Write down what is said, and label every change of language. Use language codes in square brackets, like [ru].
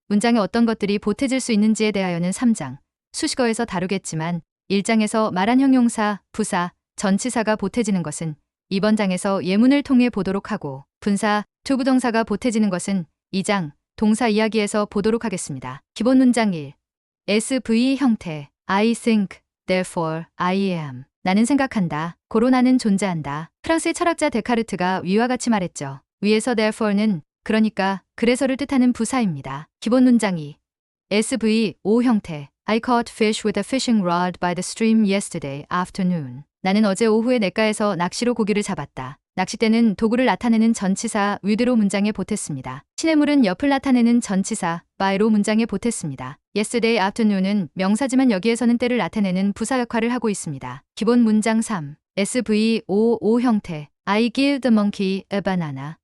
[ko] 문장에 어떤 것들이 보태질 수 있는지에 대하여는 3장, 수식어에서 다루겠지만 1장에서 말한 형용사, 부사, 전치사가 보태지는 것은 이번 장에서 예문을 통해 보도록 하고 분사, 투부정사가 보태지는 것은 2장, 동사 이야기에서 보도록 하겠습니다. 기본 문장 1. SV 형태 [en] I think, therefore I am. [ko] 나는 생각한다. 고로 나는 존재한다. 프랑스의 철학자 데카르트가 위와 같이 말했죠. 위에서 therefore는 그러니까 그래서를 뜻하는 부사입니다. 기본 문장 2. [en] SVO 형태 I caught fish with a fishing rod by the stream yesterday afternoon. [ko] 나는 어제 오후에 냇가에서 낚시로 고기를 잡았다. 낚싯대는 도구를 나타내는 전치사 with로 문장에 보탰습니다. 시냇물은 옆을 나타내는 전치사 by로 문장에 보탰습니다. Yesterday afternoon은 명사지만 여기에서는 때를 나타내는 부사 역할을 하고 있습니다. 기본 문장 3. [en] SVOO 형태 I give the monkey a banana.